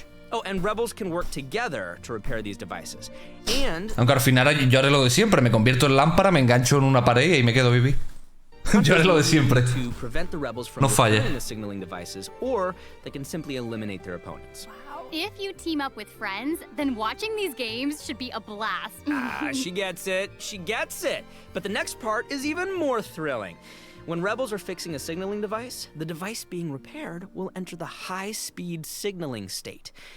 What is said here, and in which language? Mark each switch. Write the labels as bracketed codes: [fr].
[en] Oh, and rebels can work together to repair these devices. And [es] aunque al final yo haré lo de siempre, me convierto en lámpara, me engancho en una pared y me quedo vivir. Yo haré lo de siempre. No falla. [en] Or they can simply eliminate their opponents. If you team up with friends, then watching these games should be a blast. She gets it. She gets it. But the next part is even more thrilling. When rebels are fixing a signaling device, the device being repaired will enter the high-speed signaling state.